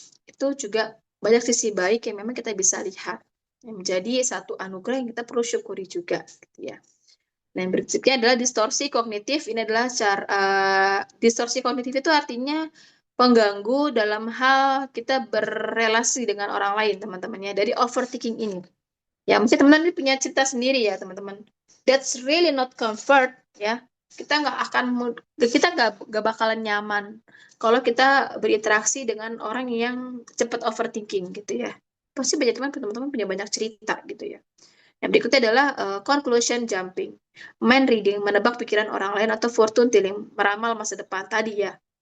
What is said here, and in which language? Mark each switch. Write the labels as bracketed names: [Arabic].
[Indonesian] Itu juga banyak sisi baik yang memang kita bisa lihat. Yang menjadi satu anugerah yang kita perlu syukuri juga gitu ya. Nah, yang berikutnya adalah distorsi kognitif. Ini adalah distorsi kognitif itu artinya pengganggu dalam hal kita berrelasi dengan orang lain, teman-teman ya, dari overthinking ini. Ya, mungkin teman-teman punya cerita sendiri ya, teman-teman. [English] That's really not comfort ya. [Indonesian] Kita nggak bakalan nyaman kalau kita berinteraksi dengan orang yang cepat overthinking gitu ya. Pasti banyak teman-teman punya banyak cerita gitu ya. Yang berikutnya adalah [English] conclusion jumping, mind reading, [Indonesian] menebak pikiran orang lain atau [English] fortune telling, [Indonesian] meramal masa depan tadi ya.